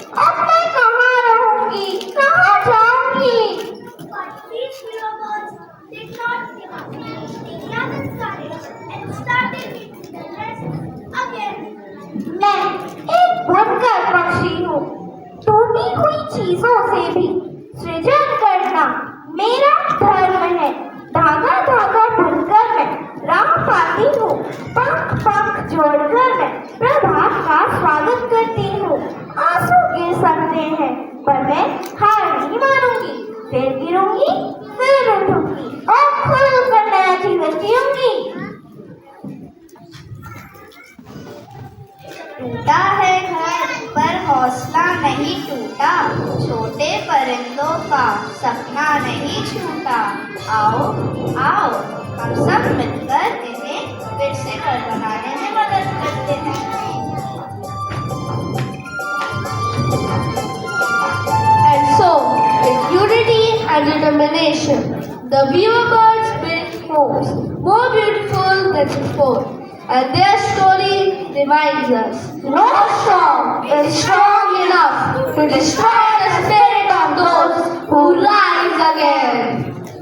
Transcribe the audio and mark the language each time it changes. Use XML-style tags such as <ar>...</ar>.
<hi>अब मैं कहाँ रहूंगी, कहाँ जाऊंगी?</hi> <en>But these little birds did not give up. They gathered courage and started reading the lessons again.</en> <hi>मैं एक बुनकर पक्षी हूँ. टूटी हुई चीजों से भी सृजन करना मेरा धर्म है. धागा धागा बुनकर मैं राह पाती हूँ. पंख पंख जोड़कर मैं प्रभात का स्वागत करती हूँ. आंसू गिर सकते हैं पर मैं हार नहीं मानूंगी. फिर गिरूंगी, फिर उठूंगी और खुलकर नया जीवन जीऊंगी. टूटा है घर पर हौसला नहीं टूटा. छोटे परिंदों का सपना नहीं छूटा. आओ आओ, हम सब मिलकर इन्हें फिर से घर बनाने में मदद करते हैं.</hi> <en>And so, with unity and determination, the weaver birds built homes more beautiful than before. And their story reminds us, no storm is strong enough to destroy the spirit of those who rise again.</en>